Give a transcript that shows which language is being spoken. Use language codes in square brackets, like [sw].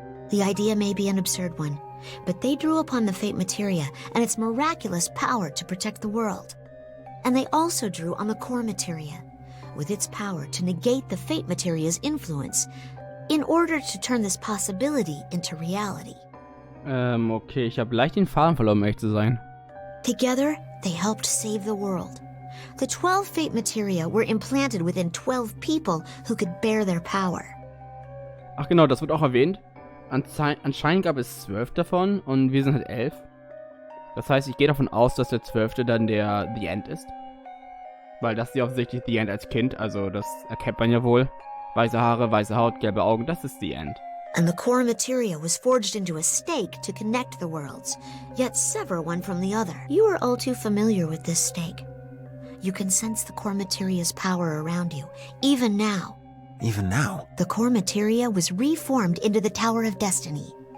[en] The idea may be an absurd one, but they drew upon the fate materia and its miraculous power to protect the world. And they also drew on the core materia, with its power to negate the fate materia's influence, in order to turn this possibility into reality. [de] Okay, ich habe leicht den Faden verloren, um ehrlich zu sein. [en] Together, they helped save the world. The 12 fate materia were implanted within 12 people who could bear their power. [de] Ach genau, das wird auch erwähnt. Anscheinend gab es 12 davon und wir sind halt 11. Das heißt, ich gehe davon aus, dass der 12. dann der The End ist. Weil das ist ja offensichtlich The End als Kind, also das erkennt man ja wohl. Weiße Haare, weiße Haut, gelbe Augen, das ist The End. [en] And the core materia was forged into a stake to connect the worlds, yet sever one from the other. You are all too familiar with this stake. You can sense the core materia's power around you, even now. Even now? The core materia was reformed into the Tower of Destiny.